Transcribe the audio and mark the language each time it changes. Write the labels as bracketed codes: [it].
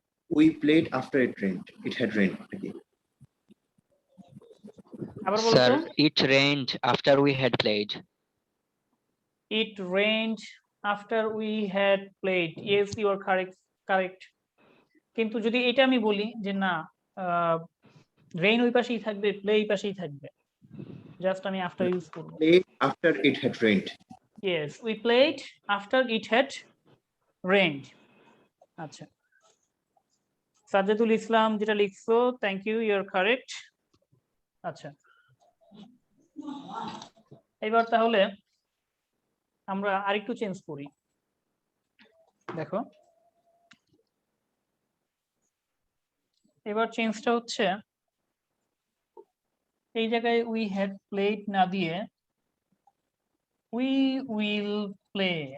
[en] We played after it rained. It had rained. Okay. [bn] আবার বলো sir তো। [en] It rained after we had played. It rained after we had played. Yes, you are correct. [bn] কিন্তু যদি এটা আমি বলি যে না, রেইন ওই পাশেই থাকবে, প্লে এই পাশেই থাকবে, জাস্ট আমি আফটার ইউজ করব। [en] Played after it had rained. Yes, we played after it had rained. [bn] আচ্ছা, সাজ্জাদুল ইসলাম যেটা লিখছো, [en] Thank you, you are correct. [bn] আচ্ছা, এবার তাহলে আমরা আরেকটু চেঞ্জ করি। দেখো, এবার চেঞ্জটা হচ্ছে এই জায়গায় উই হ্যাড প্লেড না দিয়ে উই উইল প্লে।